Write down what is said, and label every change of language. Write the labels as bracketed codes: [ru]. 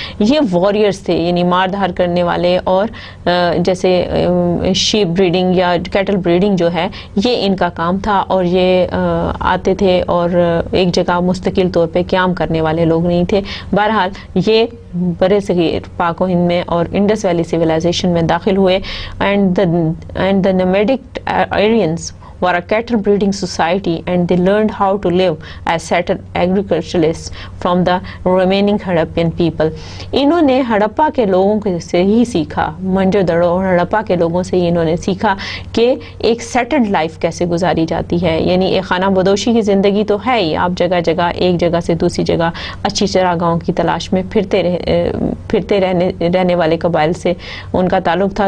[ur] یہ وارئرز تھے, یعنی مار دھار کرنے والے, اور جیسے شیپ بریڈنگ یا کیٹل بریڈنگ جو ہے یہ ان کا کام تھا, اور یہ آتے تھے اور ایک جگہ مستقل طور پہ قیام کرنے والے لوگ نہیں تھے. بہرحال یہ برِ صغیر پاک و ہند میں اور انڈس ویلی سویلائزیشن میں داخل ہوئے, [en] And the nomadic Aryans were a cattle breeding society, and they learned how to live as settled agriculturalists from the remaining Harappan people. [ur] انہوں نے ہڑپا کے لوگوں سے ہی سیکھا, موہنجو دڑو اور ہڑپا کے لوگوں سے ہی انہوں نے سیکھا کہ ایک سیٹلڈ لائف کیسے گزاری جاتی ہے. یعنی ایک خانہ بدوشی کی زندگی تو ہے ہی, آپ جگہ جگہ ایک جگہ سے دوسری جگہ اچھی چراگاہوں کی تلاش میں پھرتے رہنے والے قبائل سے ان کا تعلق تھا.